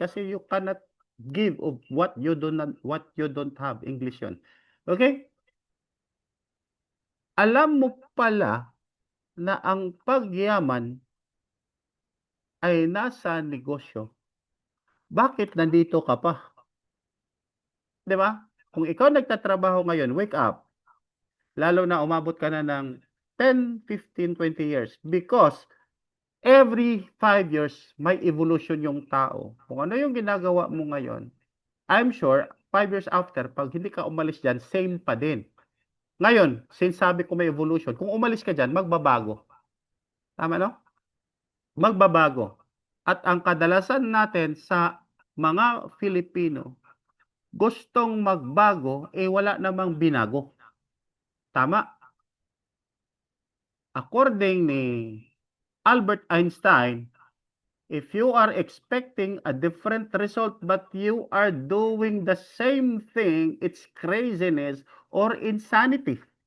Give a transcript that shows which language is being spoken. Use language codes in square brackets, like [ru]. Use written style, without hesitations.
[tl] Kasi [en] you cannot give of what you don't have. [tl] English yun. Okay? Alam mo pala na ang pagyaman ay nasa negosyo. Bakit nandito ka pa? 'Di ba? Kung ikaw nagtatrabaho ngayon, [en] wake up. [tl] Lalo na umabot ka na ng 10, 15, 20 years. [en] Because every 5 years, [tl] may evolution yung tao. Kung ano yung ginagawa mo ngayon, [en] I'm sure, 5 years after, [tl] pag hindi ka umalis dyan, same pa din. Ngayon, since sabi ko may evolution, kung umalis ka dyan, magbabago. Tama, no? Magbabago. At ang kadalasan natin sa mga Filipino, gustong magbago, eh wala namang binago. Tama? [en] According ni Albert Einstein, if you are expecting a different result but you are doing the same thing, it's craziness or insanity.